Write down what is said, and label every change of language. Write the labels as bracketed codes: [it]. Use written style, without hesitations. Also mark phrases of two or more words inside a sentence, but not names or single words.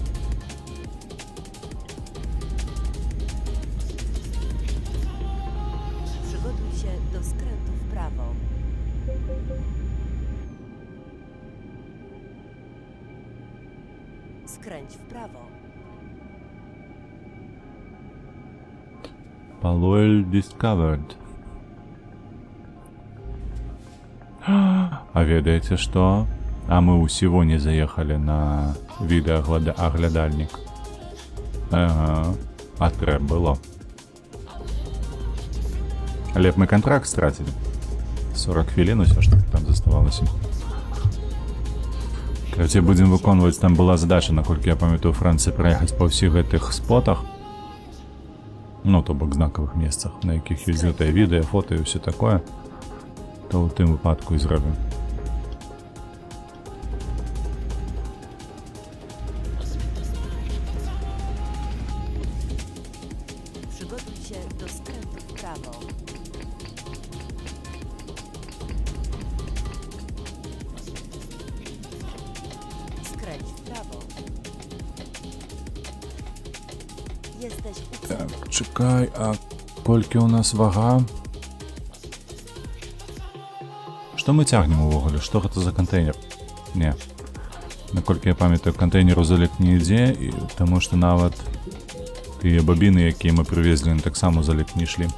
[pl] Przygotuj się do skrętu w prawo. Skręć w prawo. [en] Palwell discovered. [be] А ведаеце што? А мы ўсего не заехалі на відэааглядальнік. Ага, а трэба было. Але б мы контракт страцілі. 40 хвілін усё ж таки там заставалася. Карацей, будзем выконваць, там была задача, наколькі я памятаю, у Францыі праехаць па ўсіх гэтых спотах. Ну, то бок знакавых месцах, на якіх ёсць гэтае відэа, фота і ўсё такое. То ў тым выпадку і зробім. [pl] Przygotuj się do skrętu w prawo. Skręć w prawo. Jesteś uprzedzony. [be] Так, чекай, а колькі у нас вага? Што мы цягнем увогуле? Што гэта за кантэйнер? Не. Наколькі я памятаю, кантэйнеру залік не ідзе, таму што нават тыя бабіны, якія мы прывезлі, таксама залік не ішлі.